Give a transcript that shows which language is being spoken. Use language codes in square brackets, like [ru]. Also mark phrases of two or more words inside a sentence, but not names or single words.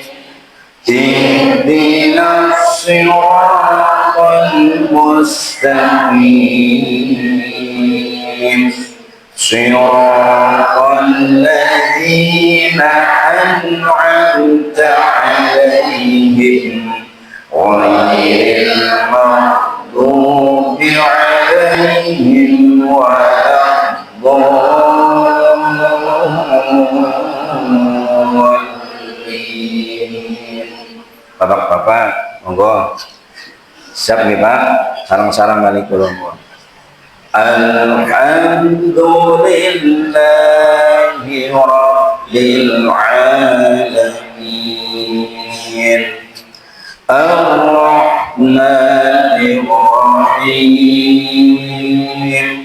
[ar] اهدنا الصراط المستقيم. صراط الذين أنعمت عليهم غير المغضوب عليهم [jv] Bapak-bapak, monggo. Siap nih Pak, sarang-sarang balik kulon. [ar] الحمد لله رب العالمين. الرحمن الرحيم.